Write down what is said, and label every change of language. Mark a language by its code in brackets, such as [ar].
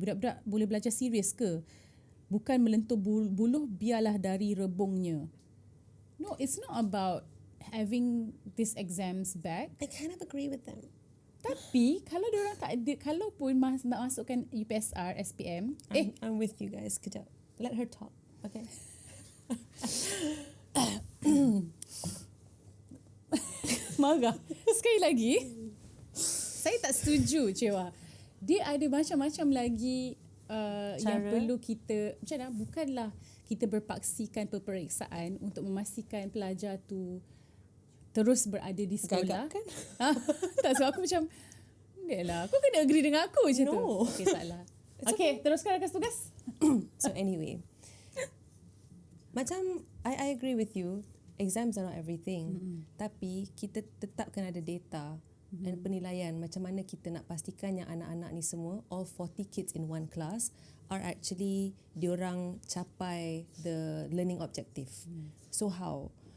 [ms] Budak-budak boleh belajar serius ke? Bukan melentur buluh biarlah dari rebungnya. [en] No, it's not about having these exams back. I kind of agree with them. [ms] Tapi kalau diorang tak ada, kalau pun nak masukkan UPSR, SPM, [en] I'm with you guys. [ms] Kejap. [en] Let her talk. Okay. [ms] marah. Sekali lagi, saya tak setuju Cewa. Dia ada macam-macam lagi yang perlu kita, macam mana, bukanlah kita berpaksikan peperiksaan untuk memastikan pelajar tu terus berada di sekolah. Gagap kan? Tak, sebab aku macam, lah, kau kena agree dengan aku je tu. [en] No. [ms] Okay, taklah. Okay, teruskan rakan tugas. [en] So anyway, macam I agree with you. Exams are not everything. [ms] Tapi kita tetap kena ada data dan penilaian macam mana kita nak pastikan yang anak-anak ni semua, [en] all 40 kids in one class, are actually [ms] diorang capai [en] the learning objective. So how?